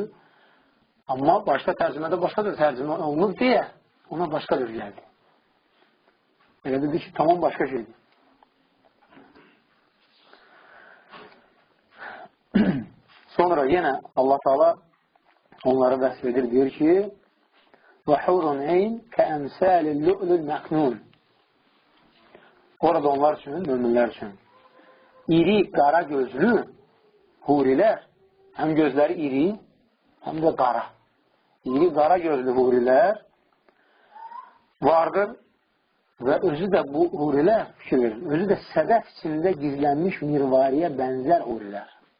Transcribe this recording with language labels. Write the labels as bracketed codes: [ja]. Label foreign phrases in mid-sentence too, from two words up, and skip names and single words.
[az] Amma başqa tərcümədə başqa bir tərcümə olunur deyə ona başqa bir gəldi. Elə dedi ki, tamam başqa şeydir. Sonra yenə Allah Taala onları vəsf edir, deyir ki, [ar] وَحُورٌ عَيْنٌ كَأَمْثَالِ اللُّؤْلُ الْمَكْنُونَ. [az] Orada onlar üçün, möminlər üçün iri, qara gözlü hurilər, həm gözləri iri, həm də qara. İri, qara gözlü hurilər vardır və özü də bu hurilər, fikir verin, özü də sədəf içində gizlənmiş mirvariyə bənzər hurilər.